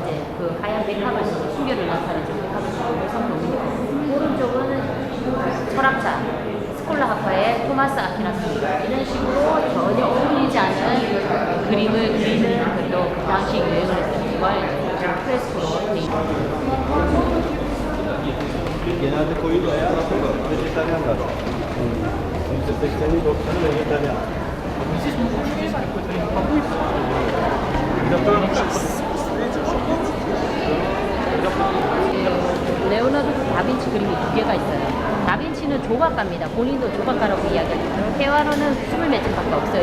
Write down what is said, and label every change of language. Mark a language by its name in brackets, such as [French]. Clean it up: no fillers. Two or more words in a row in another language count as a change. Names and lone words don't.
[Korean] 이제 그 하얀 백합을 순결을 나타내는 백합을 쓰고 성 도미니코. 오른쪽은 철학자 스콜라 학파의 토마스 아퀴나스입니다. 이런 식으로 전혀 어울리지 않은 그림을 그리는 또 그 당시 유행을 했던 이걸 프레스코로 되어 있습니다. [Turkish] Genelde koyu veya vejetaryen galiba. %80'i 90'ı vejetaryen. [Korean] 레오나르도 다빈치 그림이 두 개가 있어요. 다빈치는 조각가입니다. 본인도 조각가라고 이야기하죠. 회화로는 20몇 점밖에 없어요.